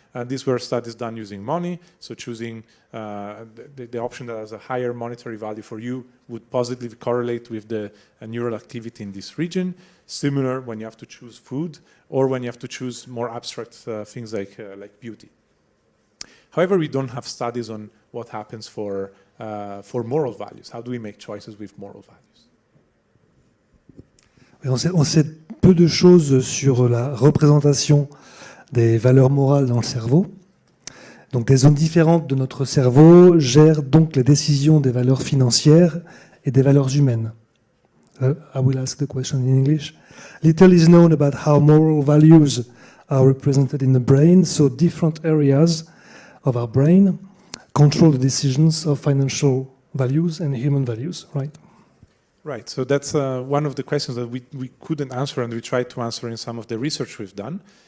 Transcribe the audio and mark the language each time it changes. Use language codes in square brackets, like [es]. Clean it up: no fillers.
[en] These were studies done using money, so choosing the option that has a higher monetary value for you would positively correlate with the neural activity in this region. Similar when you have to choose food or when you have to choose more abstract things like beauty. However, we don't have studies on what happens for moral values. How do we make choices with moral values? [fr] On sait peu de choses sur la représentation des valeurs morales dans le cerveau. Donc des zones différentes de notre cerveau gèrent donc les décisions des valeurs financières et des valeurs humaines. [en] I will ask the question in English. Little is known about how moral values are represented in the brain, so different areas of our brain control the decisions of financial values and human values, right? Right, so that's one of the questions that we couldn't answer and we tried to answer in some of the research we've done.